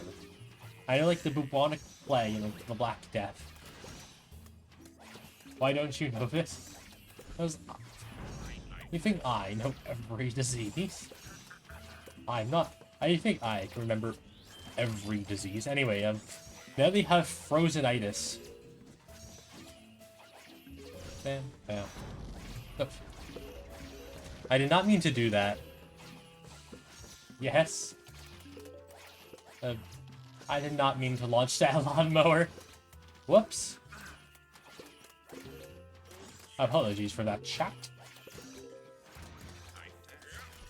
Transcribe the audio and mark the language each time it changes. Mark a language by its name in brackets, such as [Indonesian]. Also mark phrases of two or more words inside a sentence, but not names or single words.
[English] I know, like, the bubonic plague and like, the Black Death. Why don't you know this? Because you think I know every disease? I'm not. I think I can remember every disease. Anyway, now they have frozenitis. Bam, bam. Oh. I did not mean to do that. Yes. I did not mean to launch that lawnmower. Whoops. Apologies for that, chat.